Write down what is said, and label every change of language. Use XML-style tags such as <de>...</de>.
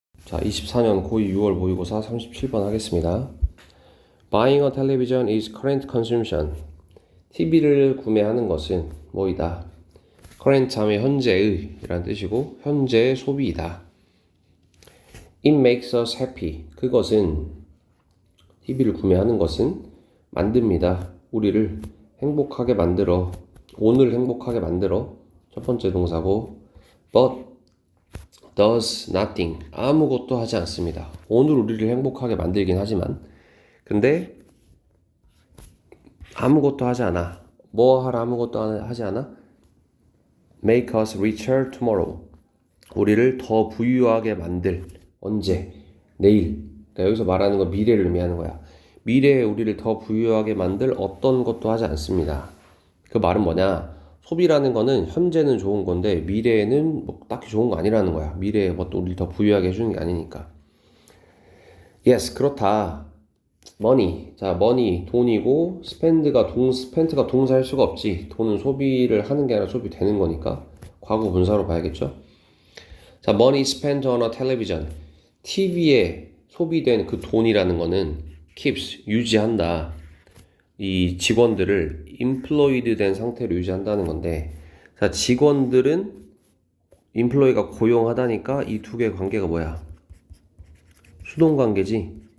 <ko>자, 24년 고2 6월 모의고사 37번 하겠습니다.</ko> <en>Buying a television is current consumption.</en> <ko>TV를 구매하는 것은 뭐이다? current 하면 현재의 이란 뜻이고 현재의 소비이다.</ko> <en>It makes us happy.</en> <ko>그것은 TV를 구매하는 것은 만듭니다. 우리를 행복하게 만들어. 오늘 행복하게 만들어. 첫 번째 동사고</ko> <en>but does nothing.</en> <ko>아무것도 하지 않습니다. 오늘 우리를 행복하게 만들긴 하지만 근데 아무것도 하지 않아. 뭐 하라 아무것도 하지 않아?</ko> <en>Make us richer tomorrow.</en> <ko>우리를 더 부유하게 만들. 언제? 내일. 그러니까 여기서 말하는 건 미래를 의미하는 거야. 미래에 우리를 더 부유하게 만들 어떤 것도 하지 않습니다. 그 말은 뭐냐? 소비라는 거는 현재는 좋은 건데 미래에는 뭐 딱히 좋은 거 아니라는 거야. 미래에 뭐 또 우리를 더 부유하게 해주는 게 아니니까.</ko> <en>Yes,</en> <ko>그렇다.</ko> <en>money.</en> <ko>자, money, 돈이고 spent가 동사일 수가 없지. 돈은 소비를 하는 게 아니라 소비되는 거니까 과거 분사로 봐야겠죠.</ko> <en>자, money spent on a television.</en> <ko>TV에 소비된 그 돈이라는 거는 keeps, 유지한다. 이 직원들을 employed 된 상태로 유지한다는 건데, 자, 직원들은 employee가 고용하다니까 이 두 개의 관계가 뭐야? 수동 관계지.</ko>